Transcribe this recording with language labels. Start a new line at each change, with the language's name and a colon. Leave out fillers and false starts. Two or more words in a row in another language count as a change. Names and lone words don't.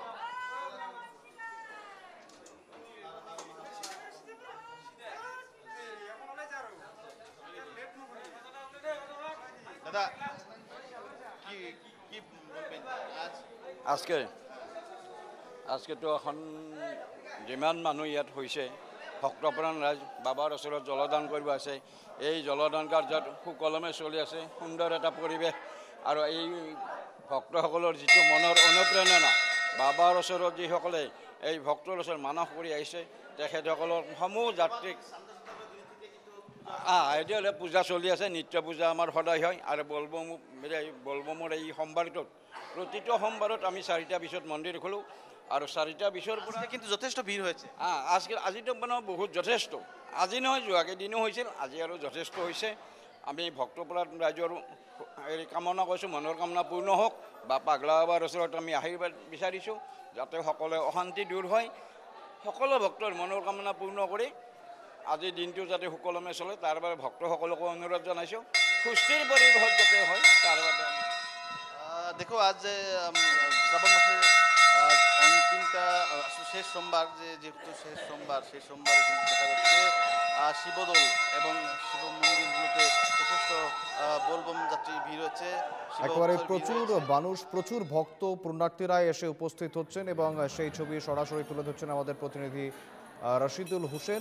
Bangla: দাদা কি কি বলবেন
Assamese: আজকে তো এখন যিমান মানুহ ইয়াত হৈছে ভক্তপ্ৰাণ ৰাইজ বাবাৰ ওচৰত জলদান কৰিব আছে। এই জলদান কাৰ্যত সুকলমে চলি আছে, সুন্দৰ এটা পৰিৱেশ। আৰু এই ভক্তসকলৰ যিটো মনৰ অনুপ্ৰেৰণা, বাবাৰ ওচৰত যিসকলে এই ভক্তৰ ওচৰত মানস কৰি আহিছে, তেখেতসকলৰ সমূহ যাত্ৰীক এতিয়ালে পূজা চলি আছে। নিত্য পূজা আমাৰ সদায় হয়। আৰু বলবমৰ এই সোমবাৰটোত প্ৰতিটো সোমবাৰত আমি 4টা 20ত মন্দিৰ খোলোঁ। আৰু 4টা 20ৰ পৰা
Bangla: কিন্তু যথেষ্ট ভিড় হয়েছে।
Assamese: আজিতো মানে বহুত যথেষ্ট। আজি নহয়, যোৱাকেইদিনো হৈছিল, আজি আৰু যথেষ্ট হৈছে। আমি ভক্তপ্ৰাণ ৰাইজৰ হেৰি কামনা কৰিছোঁ, মনৰ কামনা পূৰ্ণ হওক। বা পাগলা বাবাৰ ওচৰত আমি আশীৰ্বাদ বিচাৰিছোঁ যাতে সকলোৱে অশান্তি দূৰ হয়, সকলো ভক্তৰ মনৰ কামনা পূৰ্ণ কৰি আজিৰ দিনটো যাতে সুকলমে চলে তাৰ বাবে ভক্তসকলকো অনুৰোধ জনাইছোঁ। সুস্থিৰ পৰিৱেশত যাতে হয় তাৰ বাবে।
Bangla: দেখো আজ শ্রাবণ মাসের অন্তিমটা শেষ সোমবার, যেহেতু শেষ সোমবার, সেই সোমবারে কিন্তু দেখা যাচ্ছে শিবদোল এবং শিব মন্দিরগুলোতে যথেষ্ট বোলবম যাত্রী ভিড় হচ্ছে। একেবারে প্রচুর মানুষ, প্রচুর ভক্ত পুণ্যার্থীরা এসে উপস্থিত হচ্ছেন এবং সেই ছবি সরাসরি তুলে ধরছেন আমাদের প্রতিনিধি রশিদুল হোসেন।